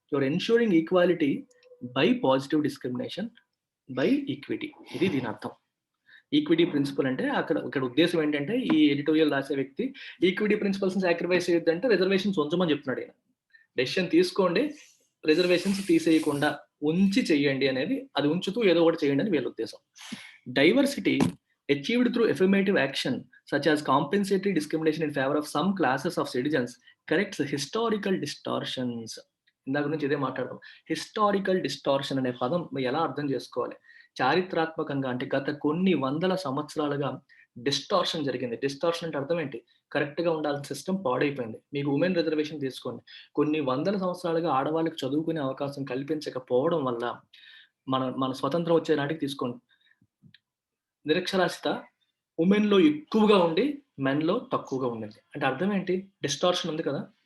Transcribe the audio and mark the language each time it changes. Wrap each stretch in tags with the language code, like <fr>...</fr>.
<en>Your ensuring equality by positive discrimination by equity.</en> <te>ఇది దీని అర్థం. ఈక్విటీ ప్రిన్సిపల్ అంటే ఇక్కడ ఉద్దేశం ఏంటంటే ఈ ఎడిటోరియల్ రాసే వ్యక్తి ఈక్విటీ ప్రిన్సిపల్స్ సాక్రిఫైస్ చేయొద్దంటే రిజర్వేషన్స్ ఉంచమని చెప్తున్నాడు ఈయన. డెసిషన్ తీసుకోండి, రిజర్వేషన్స్ తీసేయకుండా ఉంచి చెయ్యండి అనేది, అది ఉంచుతూ ఏదో ఒకటి చేయండి అని వీళ్ళ ఉద్దేశం.</te> <en>Diversity achieved through affirmative action such as compensatory discrimination in favor of some classes of citizens corrects historical distortions.</en> <te>ఇందాక నుంచి ఇదే మాట్లాడదాం. హిస్టారికల్ డిస్టార్షన్ అనే పదం ఎలా అర్థం చేసుకోవాలి? చారిత్రాత్మకంగా అంటే గత కొన్ని వందల సంవత్సరాలుగా డిస్టార్షన్ జరిగింది. డిస్టార్షన్ అంటే అర్థం ఏంటి? కరెక్ట్ గా ఉండాల్సిన సిస్టమ్ పాడైపోయింది. మీకు ఉమెన్ రిజర్వేషన్ తీసుకోండి. కొన్ని వందల సంవత్సరాలుగా ఆడవాళ్ళకి చదువుకునే అవకాశం కల్పించకపోవడం వల్ల మన స్వతంత్రం వచ్చే నాటికి తీసుకోండి, నిరక్షరాస్యత ఉమెన్ లో ఎక్కువగా ఉండి మెన్ లో తక్కువగా ఉండింది. అంటే అర్థం ఏంటి? డిస్టార్షన్ ఉంది కదా.</te>